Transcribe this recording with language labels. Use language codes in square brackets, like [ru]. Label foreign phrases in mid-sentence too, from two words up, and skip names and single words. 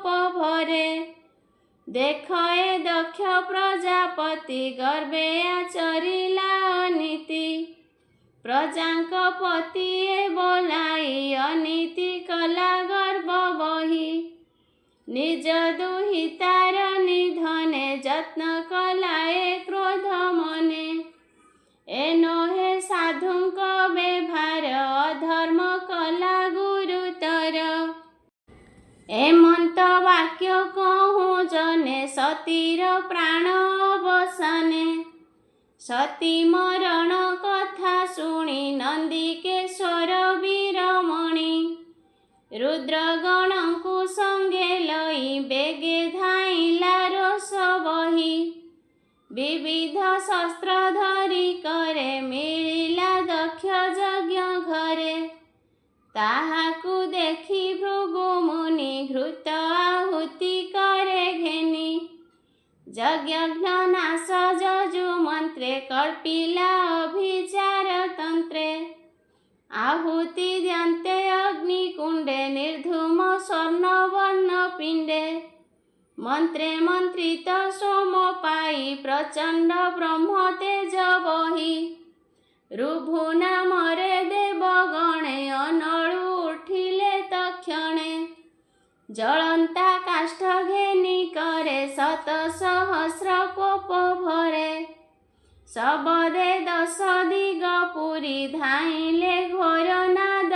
[or] ଭରେ ଦେଖ ଏ ଦକ୍ଷ ପ୍ରଜାପତି ଗର୍ଭେ ଆଚରିଲା ଅନୀତି ପ୍ରଜାଙ୍କ ପତି ବୋଲାଇ ଅନୀତି କଲା ଗର୍ଭ ବହି ନିଜ ଦୁହିତାର ନିଧନେ ଯତ୍ନ କଲାଏ କ୍ରୋଧ ମନେ ଏନୋ ହେ ସାଧୁଙ୍କ ବ୍ୟବହାର ଅଧର୍ମ କଲା ଗୁରୁତର ଏମନ୍ତ ବାକ୍ୟ କହୁଁ ଜନେ ସତୀର ପ୍ରାଣ ଅବସାନେ ସତୀ ମରଣ କଥା ଶୁଣି ନନ୍ଦିକେଶ୍ୱର ବୀରମଣି ରୁଦ୍ରଗଣଙ୍କୁ ସଙ୍ଗେ ଲଇ ବେଗେ ଧାଇଲା ରୋଷ ବହି ବିବିଧ ଶସ୍ତ୍ର ଧରି କରେ ମିଳିଲା ଦକ୍ଷ ଯଜ୍ଞ ଘରେ ତାହାକୁ ଦେଖି ଭୃଗୁ ମୁନି ଘୃତ ଆହୁତି କରେ ଘେନି ଯଜ୍ଞ ନାଶ ଯଜୁ ମନ୍ତ୍ରେ କଳ୍ପିଲା ଅଭିଚାର ତନ୍ତ୍ରେ ଆହୁତି ଦ୍ୟନ୍ତେ ଅଗ୍ନିକୁଣ୍ଡେ ନିର୍ଧୂମ ସ୍ୱର୍ଣ୍ଣବର୍ଣ୍ଣ ପିଣ୍ଡେ ମନ୍ତ୍ରେ ମନ୍ତ୍ରିତ ସୋମ ପାଇ ପ୍ରଚଣ୍ଡ ବ୍ରହ୍ମ ତେଜ ବହି ଋଭୁ ନାମରେ ଦେବଗଣେ ଅନଳୁ ଉଠିଲେ ତକ୍ଷଣେ ଜଳନ୍ତା କାଷ୍ଠ ଘେନି କରେ ଶତ ସହସ୍ର କୋପ ଭରେ ଶବଦେ 10 ଦିଗ ପୁରୀ ଧାଇଲେ ଘୋର ନାଦ